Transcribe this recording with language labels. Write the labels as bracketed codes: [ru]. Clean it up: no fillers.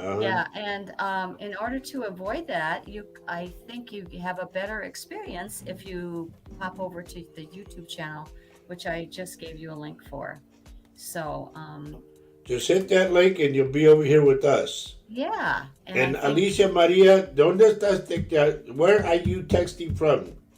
[en] Yeah, and in order to avoid that, I think you have a better experience if you pop over to the YouTube channel, which I just gave you a link for. So, Just hit that link and you'll be over here with us. yeah, and I And think [es] Alicia Maria, ¿dónde estás? [en] Where are you texting from?